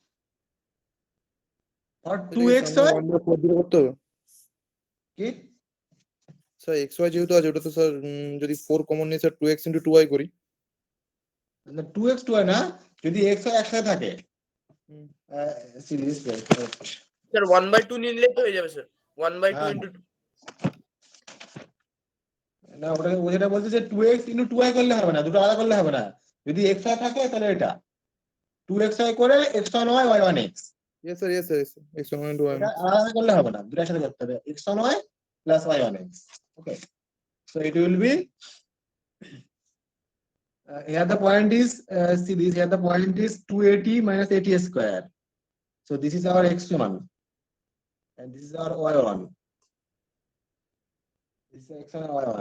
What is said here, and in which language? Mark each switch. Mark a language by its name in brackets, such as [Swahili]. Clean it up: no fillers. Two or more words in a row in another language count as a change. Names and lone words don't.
[English] Or Sir, [Bangla] এটাকে আমরা 2xy? 1/4 দিয়ে করতে হবে। কি? স্যার xy যেহেতু আছে ওটা তো স্যার যদি 4 কমন নিয়ে স্যার 2x * 2y করি 2x 2y না, যদি x y একসাথে থাকে হুম। সিরিজ স্যার 1/2 নিয়ে নিলে তো হয়ে যাবে স্যার 1/2 হ্যাঁ। ইন্টু না, ওটা ও যেটা বলছে যে 2x * 2y করলে হবে না, দুটো আলাদা করলে হবে না। যদি x y থাকে তাহলে এটা 2xy করে x1y y1x, [English] yes sir yes sir x1 * y [Bangla] এটা আলাদা করলে হবে না, দুটো একসাথে করতে হবে x1y plus y1x. [English] Okay, so it will be here the point is see this, here the point is 280 minus 80 square. So this is our x1 and this is our y1. This is x1 and y1.